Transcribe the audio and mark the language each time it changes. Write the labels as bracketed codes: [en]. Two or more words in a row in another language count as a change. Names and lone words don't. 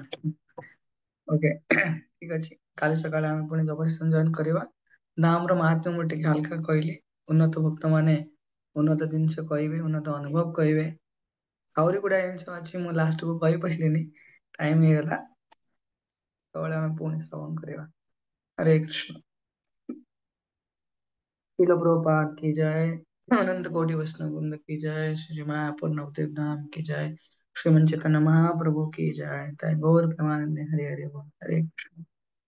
[or] ଓକେ, ଠିକ ଅଛି, କାଲି ସକାଳେ ଆମେ ପୁଣି ଜପ ସେସନ ଜଏନ କରିବା। ଧାମ ର ମାହାତ୍ମ୍ୟ ମୁଁ ଟିକେ ହାଲକା କହିଲି, ଉନ୍ନତ ଭକ୍ତ ମାନେ ଉନ୍ନତ ଜିନିଷ କହିବେ, ଉନ୍ନତ ଅନୁଭବ କହିବେ। ଆହୁରି ଗୁଡାଏ ଜିନିଷ ଅଛି, ମୁଁ ଲାଷ୍ଟ କୁ କହିପାରିଲିନି, ଟାଇମ ହେଇଗଲା। ସେତେବେଳେ ଆମେ ପୁଣି ଶ୍ରବଣ କରିବା। ହରେ କୃଷ୍ଣ। [hi] शिल प्रभुपाद की जय, अनंत कोटि वैष्णव वृंद की जय, श्री मायापुर नवदेव धाम की जय, श्रीमन चैतन्य महाप्रभु की जय, जय गौर प्रेमानंद हरे हरे बोल। हरे कृष्ण।